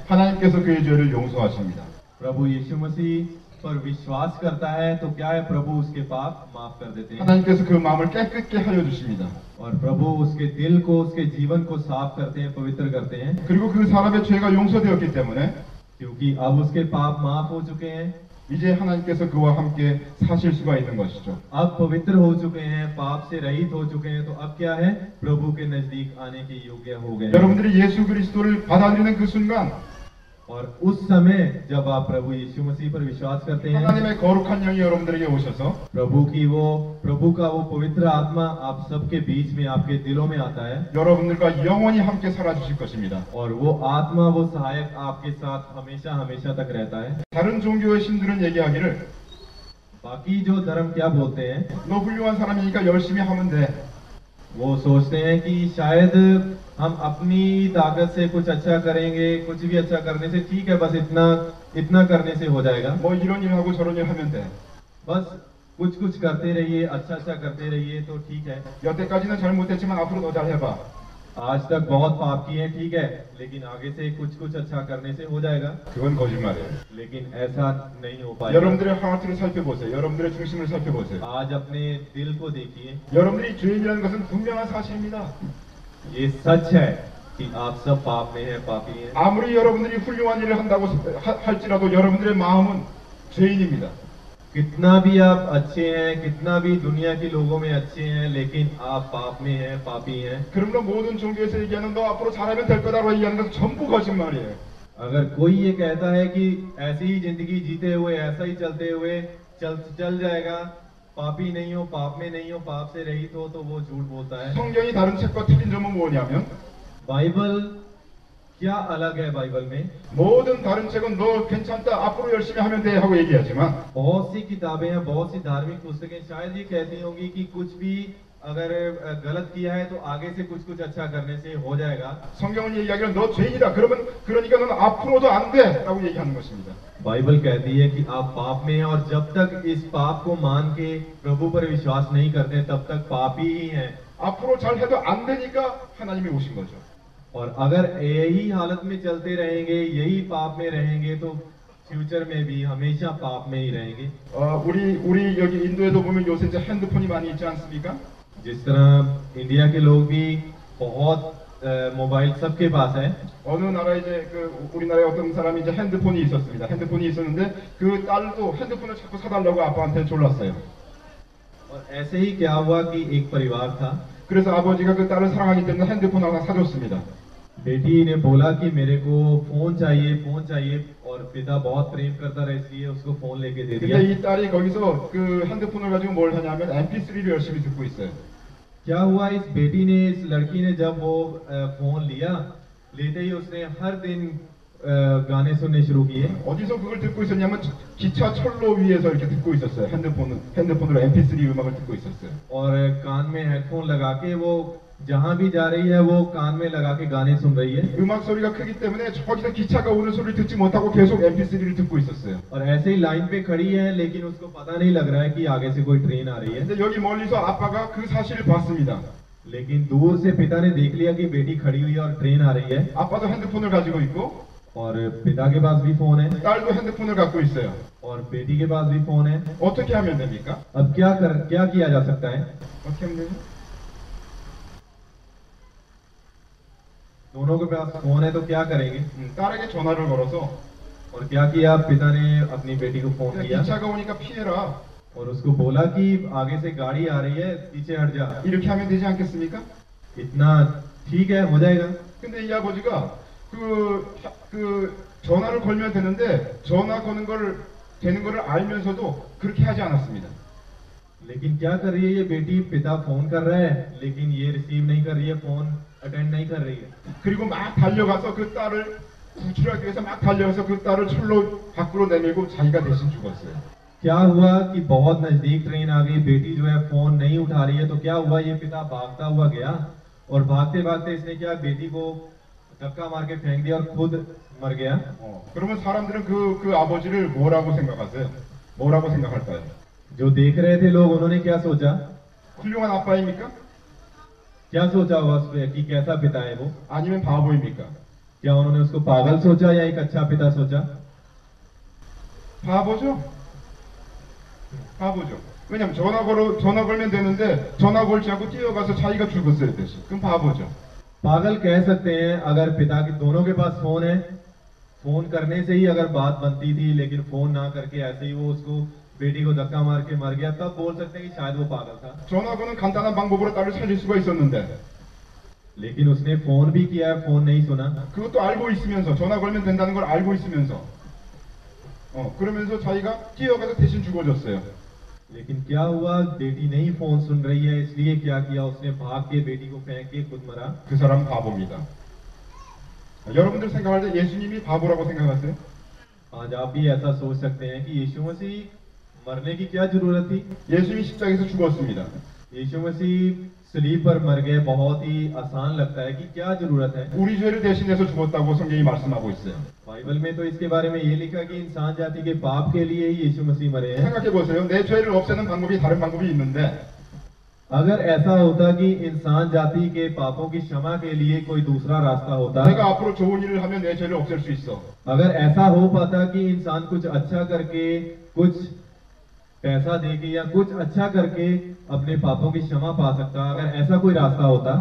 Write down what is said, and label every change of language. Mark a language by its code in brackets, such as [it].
[ko] 하나님께서 그의 죄를 용서하십니다. [hi] प्रभु यीशु मसीह पर विश्वास करता है, तो क्या है? प्रभु उसके पाप माफ कर देते हैं [ko] 하나님께서 그 마음을 깨끗게 하여 주십니다. [hi] और प्रभु उसके दिल को, उसके जीवन को साफ करते हैं, पवित्र करते हैं, [ko] 그리고 그 사람의 죄가 용서되었기 때문에 [hi] क्योंकि अब उसके पाप माफ हो चुके हैं, [ko] 이제 하나님께서 그와 함께 사실 수가 있는 것이죠. [hi] अब पवित्र हो चुके हैं, पाप से रहित हो चुके हैं, तो अब क्या है? प्रभु के नजदीक आने के योग्य हो गए हैं। [ko] 여러분들이 예수 그리스도를 받아들이는 그 순간 [hi] और उस समय जब आप प्रभु यीशु मसीह पर विश्वास करते हैं, [ko] 하나님의 거룩한 영이 여러분들에게 오셔서 [hi] प्रभु का वो पवित्र आत्मा आप सबके बीच में, आपके दिलों में आता है, [ko] 여러분들과 영원히 함께 살아주실 것입니다. [hi] और वो आत्मा, वो सहायक आपके साथ हमेशा हमेशा तक रहता है। [ko] 다른 종교의 신들은 얘기하기를 [hi] बाकी जो धर्म क्या बोलते हैं, [ko] 너 훌륭한 사람이니까 열심히 하면 돼. [hi] वो सोचते हैं कि शायद हम अपनी ताकत से कुछ अच्छा करेंगे, कुछ भी अच्छा करने से ठीक है, बस इतना करने से हो जाएगा, [ko] 뭐 이런 일 하고 저런 일 하면 돼. [hi] बस कुछ करते रहिए, अच्छा करते रहिए तो ठीक है। [ko] 여태까지는 잘못했지만 앞으로 더 잘해봐. [hi] आज तक बहुत पाप किए हैं, ठीक है, लेकिन आगे से कुछ अच्छा करने से हो जाएगा। [ko] 그건 거짓말이에요. [hi] लेकिन ऐसा नहीं हो पाएगा। [ko] 여러분들의 하트를 살펴보세요. 여러분들의 중심을 살펴보세요. [hi] आज अपने दिल को देखिए, [ko] 여러분들이 죄인이라는 것은 분명한 사실입니다. [hi] ये सच है कि आप सब पाप में हैं, पापी हैं। [ko] 아무리 여러분들이 훌륭한 일을 한다고 할지라도 여러분들의 마음은 죄인입니다. [hi] कितना भी आप अच्छे हैं, कितना भी दुनिया के लोगों में अच्छे हैं, लेकिन आप पाप में हैं, पापी हैं। [ko] 그러므로 모든 종교에서 얘기하는 너 앞으로 잘하면 될 거다라고 얘기하는 것은 전부 거짓말이에요. [hi] अगर कोई ये कहता है कि ऐसी ही जिंदगी जीते हुए, ऐसा ही चलते हुए चल जाएगा, पापी नहीं हो, पाप में नहीं हो, पाप से रहित हो, तो वो झूठ बोलता है। [ko] 성경이 다른 책과 틀린 점은 뭐냐면 [hi] बाइबल क्या अलग है? बाइबल में [ko] 모든 다른 책은 너 괜찮다 앞으로 열심히 하면 돼 하고 얘기하지만 [hi] बहुत सी किताबें हैं, बहुत सी धार्मिक पुस्तकें शायद ये कहती होंगी कि कुछ भी अगर गलत किया है तो आगे से कुछ अच्छा करने से हो जाएगा। [ko] 성경은 얘기하기를 너 죄인이다. 그러니까 넌 앞으로도 안 돼라고 얘기하는 것입니다. [hi] बाइबल कहती है कि आप पाप में हैं और जब तक इस पाप को मान के प्रभु पर विश्वास नहीं करते तब तक पापी ही हैं। [ko] 앞으로 잘 해도 안 되니까 하나님이 오신 거죠. [hi] और अगर यही हालत में चलते रहेंगे, यही पाप में रहेंगे तो फ्यूचर में भी हमेशा पाप में ही रहेंगे। [ko] 우리 여기 인도에도 보면 요새 이제 핸드폰이 많이 있지 않습니까? [hi] जिस तरह इंडिया के लोग भी बहुत मोबाइल सबके पास है। [ko] 어느 나라에 이제 우리나라에 어떤 사람이 이제 핸드폰이 있었습니다. 핸드폰이 있었는데 그 딸도 핸드폰을 자꾸 사달라고 아빠한테 졸랐어요. [hi] और ऐसे ही क्या हुआ कि एक परिवार था, [ko] 그래서 아버지가 그 딸을 사랑하기 때문에 핸드폰 하나 사줬습니다. [hi] बेटी ने बोला कि मेरे को फोन चाहिए और पिता बहुत प्रेम करता रहा इसलिए उसको फोन लेके दे दिया। [ko] 근데 이 딸이 거기서 그 핸드폰을 가지고 뭘 하냐면 MP3를 열심히 듣고 있어요. [hi] क्या हुआ, इस बेटी ने, इस लड़की ने जब वो फोन लिया, लेते ही उसने हर दिन गाने सुनने शुरू किए। [ko] 어디서 그걸 듣고 있었냐면 기차 철로 위에서 이렇게 듣고 있었어요. 핸드폰으로 MP3 음악을 듣고 있었어요. [hi] और कान में हेडफोन लगा के वो जहां भी जा रही है वो कान में लगा के गाने सुन रही है। [ko] 음악 소리가 크기 때문에 저기서 기차가 오는 소리를 듣지 못하고 계속 MP3를 듣고 있었어요. [hi] और ऐसे ही लाइन पे खड़ी है लेकिन उसको पता नहीं लग रहा है कि आगे से कोई ट्रेन आ रही है। [ko] 근데 여기 멀리서 아빠가 그 사실을 봤습니다. [hi] लेकिन दूर से पिता ने देख लिया कि बेटी खड़ी हुई है और ट्रेन आ रही है। [ko] 아빠도 핸드폰을 가지고 있고 [hi] और पिता के पास भी फोन है [ko] 딸도 핸드폰을 갖고 있어요. [hi] और बेटी के पास भी फोन है। [ko] 어떻게 하면 됩니까? [hi] अब क्या किया जा सकता है? [ko] 어떻게 하면 되죠? [hi] दोनों के पास फोन है तो क्या करेंगे? [ko] 딸에게 전화를 걸어서 [hi] और क्या किया, पिता ने अपनी बेटी को फोन किया [ko] 기차가 오니까 피해라 [hi] और उसको बोला कि आगे से गाड़ी आ रही है, पीछे हट जा। [ko] 이렇게 하면 되지 않겠습니까? [hi] इतना ठीक है, हो जाएगा। [ko] 근데 이 아버지가 그 전화를 걸면 되는데 전화 거는 되는 거를 알면서도 그렇게 하지 않았습니다. [hi] लेकिन क्या कर रही है ये बेटी, पिता फोन कर रहा है लेकिन ये रिसीव नहीं कर रही है, फोन अटेंड नहीं कर रही है। [ko] 그리고 막 달려가서 그 딸을 구출하기 위해서 막 달려가서 그 딸을 철로 밖으로 내밀고 자기가 대신 죽었어요. [hi] क्या हुआ कि बहुत नजदीक ट्रेन आ गई, बेटी जो है फोन नहीं उठा रही है, तो क्या हुआ, ये पिता भागता हुआ गया और भागते भागते इसने क्या, बेटी को धक्का मार के फेंक दिया और खुद मर गया। [ko] 그러면 사람들은 그 아버지를 뭐라고 생각하세요? 뭐라고 생각할까요? [hi] जो देख रहे थे लोग, उन्होंने क्या सोचा? [ko] 훌륭한 아빠입니까? [hi] क्या सोचा होगा उस पे कि कैसा पिता है वो? [ko] 아니면 바보입니까? [hi] क्या उन्होंने उसको पागल सोचा या एक अच्छा पिता सोचा? [ko] 바보죠. 바보죠. 왜냐면 전화 걸면 되는데 전화 걸지 않고 뛰어가서 자기가 죽었어요 대신. 그럼 바보죠. [hi] पागल कह सकते हैं अगर पिता के दोनों के पास फोन है, फोन करने से ही अगर बात बनती थी लेकिन फोन ना करके ऐसे ही वो उसको बेटी को धक्का मार के मर गया, तब बोल सकते हैं कि शायद वो पागल था। [ko] 전화 거는 간단한 방법으로 딸을 살릴 수가 있었는데 [hi] लेकिन उसने फोन भी किया है, फोन नहीं सुना। [ko] 그것도 알고 있으면서 전화 걸면 된다는 걸 알고 있으면서 그러면서 자기가 뛰어가서 대신 죽어줬어요. [hi] लेकिन क्या हुआ, बेटी नहीं फोन सुन रही है इसलिए क्या किया, उसने भाग के बेटी को फेंक के खुद मरा। [ko] 그 사람 바보입니다. 여러분들 생각할 때 예수님이 바보라고 생각하세요? [hi] आज आप भी ऐसा सोच सकते हैं कि यीशु मसीह मरने की क्या जरूरत थी? [ko] 예수님이 십자가에서 죽었습니다. [hi] यीशु मसीह सलीब पर मर गए, बहुत ही आसान लगता है कि क्या जरूरत है। [ko] 우리 죄를 대신해서 죽었다고 성경이 말씀하고 있어요. [hi] बाइबल में तो इसके बारे में ये लिखा कि इंसान जाति के पाप के लिए ही यीशु मसीह मरे हैं। [ko] 생각해 보세요. 내 죄를 없애는 방법이 다른 방법이 있는데 [hi] अगर ऐसा होता कि इंसान जाति के पापों की क्षमा के लिए कोई दूसरा रास्ता होता, [ko] 내가 앞으로 좋은 일을 하면 내 죄를 없앨 수 있어. [hi] अगर ऐसा हो पाता कि इंसान कुछ अच्छा करके, कुछ पैसा देके या कुछ अच्छा करके अपने पापों की क्षमा पा सकता, अगर ऐसा कोई रास्ता होता,